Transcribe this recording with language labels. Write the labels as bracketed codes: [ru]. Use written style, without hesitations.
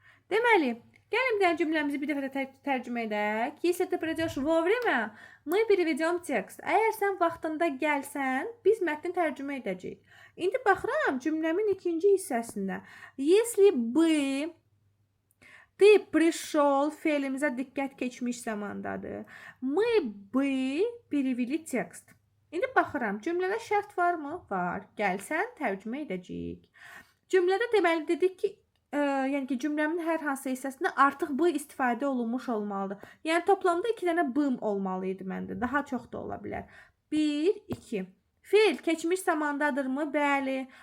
[az] Deməli, gəlin bir cümləmizi bir dəfə də tərcümə edək. [ru] Если ты придешь вовремя, мы переведем test. [az] Əgər sən vaxtında gəlsən, biz mətni tərcümə edəcəyik. İndi baxıram cümləmin ikinci hissəsində. [ru] Если бы ты пришел, [az] fe'limizə diqqət keçmiş zamandadır. [ru] Мы бы перевели test. [az] İndi baxıram, cümlədə şərt varmı? Var. Gəlsən, tərcümə edəcəyik. Cümlədə deməli dedik ki, yəni ki, cümləmin hər hansı hissəsində artıq bu istifadə olunmuş olmalıdır. Yəni toplamda 2 dənə bım olmalı idi məndə. Daha çox da ola bilər. 1, 2. Fe'l keçmiş zamandadırmı? Bəli.